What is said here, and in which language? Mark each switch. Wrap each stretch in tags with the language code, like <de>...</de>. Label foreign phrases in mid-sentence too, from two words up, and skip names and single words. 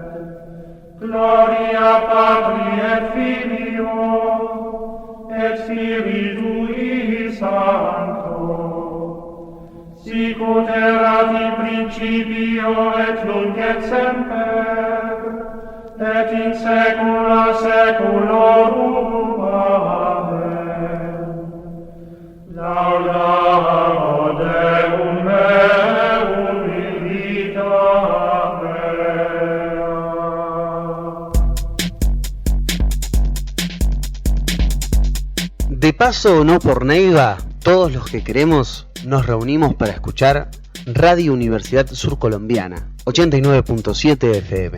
<la>Gloria Patri et Filio, et Spiritui Sancto, sicut erat in principio et nunc et semper, et in saecula saeculorum. Amen. Laudamo Deum meum in vita mea.</la> <es>De paso o no por Neiva, todos los que queremos nos reunimos para escuchar Radio Universidad Surcolombiana, 89.7 FM.</es>